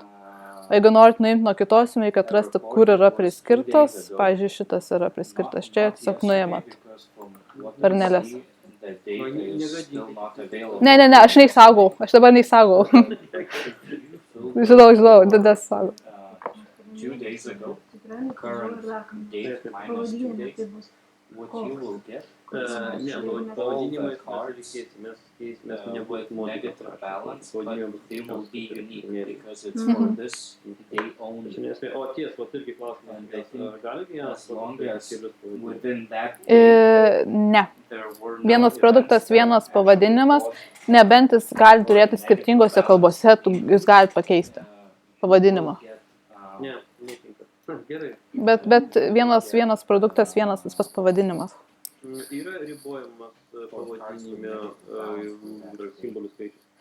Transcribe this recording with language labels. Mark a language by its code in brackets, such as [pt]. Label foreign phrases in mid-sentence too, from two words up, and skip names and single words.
[lt] O jeigu norit nuimti nuo kitos, reikia atrasti, kur yra priskirtos. Pavyzdžiui, šitas yra priskirtas čia, tiesiog nuimat. Varnelės. Ne, aš neįsaugau. Aš dabar neįsaugau. Žinau, didės saugau. [en] 2 days ago, current date minus 2 days, what you will get is [lt] Ne, [en] actually all [lt] pavadinimai [en] the cards [lt] mes nebuvo [en] with negative balance, but they will be unique because it's Mhm. for this day only. [lt] O ties, vat irgi klausimas, [en] And I think [lt] gali vienas [en] as long as [lt] kelius pavadinti? [en] within that day, [lt] Ne. [en] there were [lt] Vienas [en] no [lt] produktas, [en] events that [lt] vienas [en] actually [lt] pavadinimas, [en] caused, [lt] nebent jis gali turėti skirtingose kalbose, jūs galite pakeisti pavadinimą. Ne, netinka. Gerai. Bet vienas produktas, vienas tas pats pavadinimas. Yra ribojimas pavadinime simbolių skaičius.